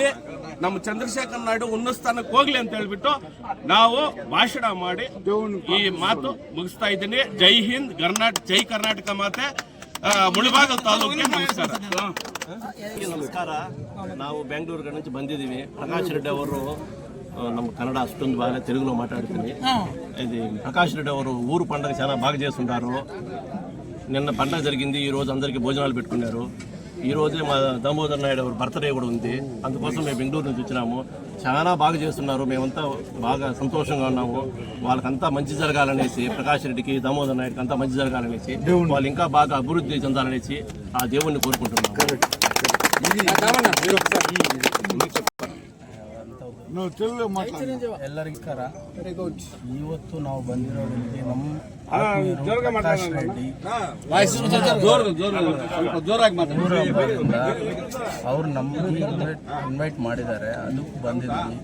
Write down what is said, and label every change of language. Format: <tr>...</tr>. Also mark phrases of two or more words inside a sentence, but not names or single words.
<kn>ನಮ್ಮ ಚಂದ್ರಶೇಖರ್ ನಾಯ್ಡು ಉನ್ನತ ಸ್ಥಾನಕ್ಕೆ ಹೋಗ್ಲಿ ಅಂತ ಹೇಳ್ಬಿಟ್ಟು ನಾವು ಭಾಷಣ ಮಾಡಿ ಈ ಮಾತು ಮುಗಿಸ್ತಾ ಇದ್ದೀನಿ. ಜೈ ಹಿಂದ್, ಜೈ ಕರ್ನಾಟಕ ಮಾತೆ. ಮುಳಬಾಗಲ್ ತಾಲೂಕಿಗೆ ನಮಸ್ಕಾರ. ನಾವು ಬೆಂಗಳೂರು నుంచి ಬಂದಿದ್ದೀವಿ. ಪ್ರಕಾಶ್ ರೆಡ್ಡಿ ಅವರು ನಮ್ಮ ಕನ್ನಡ ಅಷ್ಟೊಂದು</kn> <te>బాగా తెలుగులో మాట్లాడుతుంది. ఇది ప్రకాష్ రెడ్డి ಅವರು ఊరు పండుగ చాలా బాగా చేస్తుంటారు. నిన్న పండుగ జరిగింది, ఈ రోజు అందరికీ భోజనాలు పెట్టుకున్నారు. ఈ రోజే మా దామోదర్ నాయుడు గారి బర్త్డే కూడా ఉంది. అందుకోసం మేము బెంగళూరు నుంచి వచ్చినాము. చాలా బాగా చేస్తున్నారు, మేమంతా బాగా సంతోషంగా ఉన్నాము. వాళ్ళకంతా మంచి జరగాలనేసి, ప్రకాష్ రెడ్డికి, దామోదర్ నాయుడుకి అంతా మంచి జరగాలనేసి, వాళ్ళు ఇంకా బాగా అభివృద్ధి చెందాలనేసి ఆ దేవుణ్ణి కోరుకుంటున్నాము.</te> <kn>ಎಲ್ಲರಿಗೂ ಇವತ್ತು ನಾವು ಬಂದಿರೋದ್ರಲ್ಲಿ ನಮ್ಮ ಪ್ರಕಾಶ್ ರೆಡ್ಡಿ ಅವ್ರು ನಮಗೆ ಇನ್ವೈಟ್ ಮಾಡಿದ್ದಾರೆ, ಅದಕ್ಕೆ ಬಂದಿದ್ದೀವಿ.</kn>